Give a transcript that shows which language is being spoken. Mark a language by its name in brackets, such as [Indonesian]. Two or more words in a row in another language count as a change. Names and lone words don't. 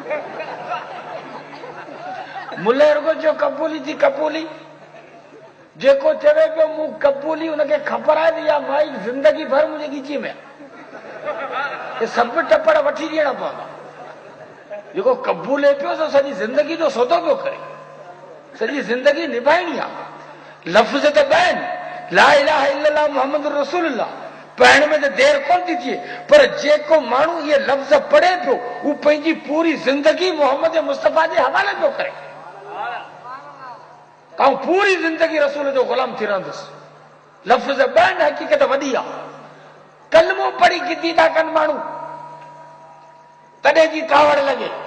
[Sindhi] मुल्ले रुगो चयो कबूली थी कबूली, जेको चवे पियो मूं कबूली उनखे ख़बर आहे त इहा माई ज़िंदगी भर मुंहिंजे ॻीचीअ में आहे, सभु टपड़ वठी ॾियणा पवंदा। जेको कबूले पियो सो सॼी ज़िंदगी जो सौदो पियो करे, सॼी ज़िंदगी निभाइणी आहे। लफ़्ज़ त ॿ आहिनि, [Arabic] لا إله إلا الله محمد رسول الله, [Sindhi] पढ़ण में त देर कोन थी थिए, पर जेको माण्हू इहे लफ़्ज़ पढ़े पियो हू पंहिंजी पूरी ज़िंदगी मोहम्मद मुस्तफ़ा जे हवाले पियो करे, ऐं पूरी ज़िंदगी रसूल जो ग़ुलाम थी रहंदुसि। लफ़्ज़ ॿ आहिनि, हक़ीक़त वॾी आहे। कलमो पढ़ी गिदी था कनि माण्हू, तॾहिं जी कावड़ लॻे।